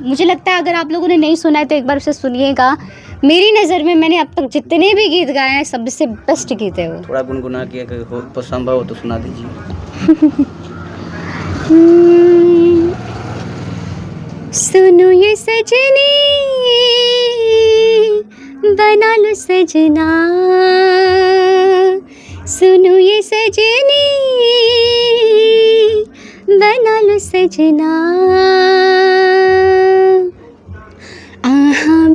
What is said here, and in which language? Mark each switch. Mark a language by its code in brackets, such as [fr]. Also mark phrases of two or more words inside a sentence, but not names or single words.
[hi] मुझे लगता है अगर आप लोगों ने नहीं सुना है तो एक बार उसे सुनिएगा। मेरी नज़र में मैंने अब तक जितने भी गीत गाए हैं सबसे बेस्ट गीत है वो। थोड़ा गुनगुना के अगर हो तो संभव हो तो सुना दीजिए। सुनो ये सजनी बना लो सजना, सुनो ये सजनी बना लो सजना, आहा